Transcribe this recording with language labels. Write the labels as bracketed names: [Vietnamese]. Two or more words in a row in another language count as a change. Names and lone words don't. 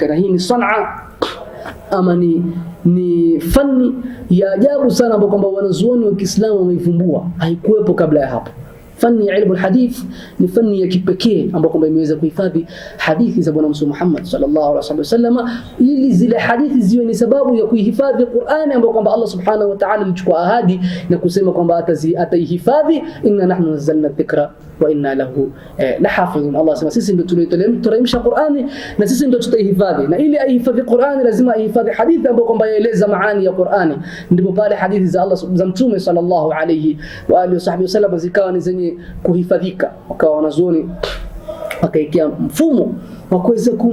[Swahili] Na hii ni sanaa ama ni fani ya ajabu sana ambapo kwamba wanazuoni wa Kiislamu wameivumbua, haikuwepo kabla ya hapo. Fani ya [Arabic] علم الحديث [Swahili] ni fani ya kipekee ambapo kwamba imeweza kuhifadhi hadithi za Bwana Mtume Muhammad [Arabic] صلى الله عليه وسلم, [Swahili] ili zile hadithi ziwe ni sababu ya kuihifadhi Qur'ani ambapo kwamba Allah [Arabic] سبحانه وتعالى [Swahili] alichukua ahadi na kusema kwamba ataihifadhi, [Arabic] إنا نحن نزلنا الذكر وإنا له لحافظون. [Swahili] Allah sema sisi ndio tulioteremsha Qur'ani na sisi ndio tutaihifadhi, na ili aihifadhi Qur'ani lazima aihifadhi hadithi ambayo kwamba yaeleza maani ya Qur'ani. Ndipo pale hadithi za Allah za Mtume [Arabic] صلى الله عليه وعلى آله وسلم [Swahili] zikawa ni zenye kuhifadhika, wakawa wanazuoni wakaekea mfumo wa kuweza